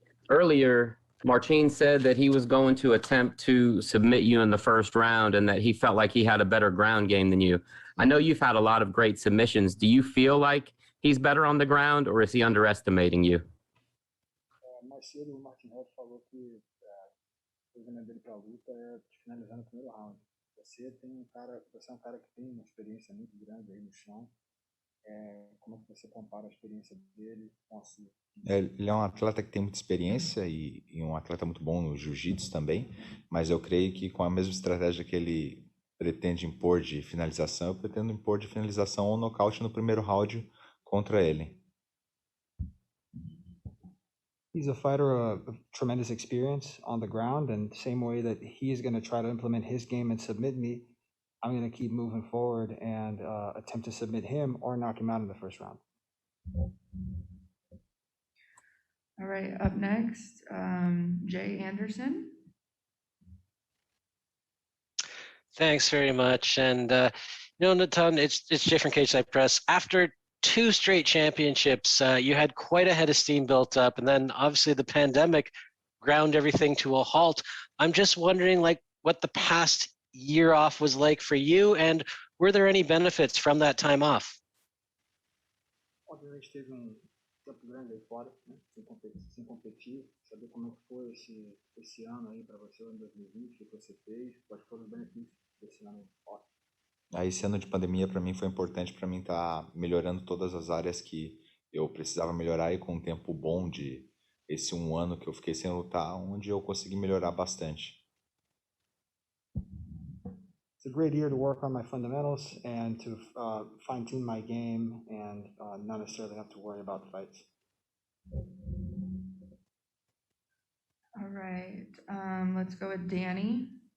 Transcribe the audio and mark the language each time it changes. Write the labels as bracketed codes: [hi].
[en] Earlier, Marcin said that he was going to attempt to submit you in the first round and that he felt like he had a better ground game than you. I know you've had a lot of great submissions. Do you feel like he's better on the ground, or is he underestimating you? [pt] Mais cedo, o Marcin Held falou que o veneno dele para a luta é finalizar no primeiro round. Você é um cara que tem uma experiência muito grande aí no chão. Como é que você compara a experiência dele com a sua? Ele é um atleta que tem muita experiência e um atleta muito bom no jiu-jitsu também, mas eu creio que com a mesma estratégia que ele pretende impor de finalização, eu pretendo impor de finalização ou nocaute no primeiro round contra ele. [en] He's a fighter of tremendous experience on the ground, and the same way that he's going to try to implement his game and submit me, I'm going to keep moving forward and attempt to submit him or knock him out in the first round. All right, up next, Jay Anderson. Thanks very much. And, Natan, it's Jay from Cage Side Press. After 2 straight championships, you had quite a head of steam built up, and then obviously the pandemic ground everything to a halt. I'm just wondering, what the past year off was like for you, and were there any benefits from that time off? [pt] Obviamente teve tempo grande aí fora, né? Sem competir. Saber como é que foi esse ano aí para você, em 2020, o que você fez, quais foram os benefícios desse ano fora? Esse ano de pandemia para mim foi importante para mim estar melhorando todas as áreas que eu precisava melhorar, e com um tempo bom de esse 1 ano que eu fiquei sem lutar, onde eu consegui melhorar bastante. [en] It's a great year to work on my fundamentals and to fine-tune my game and not necessarily have to worry about the fights. All right, let's go with Danny.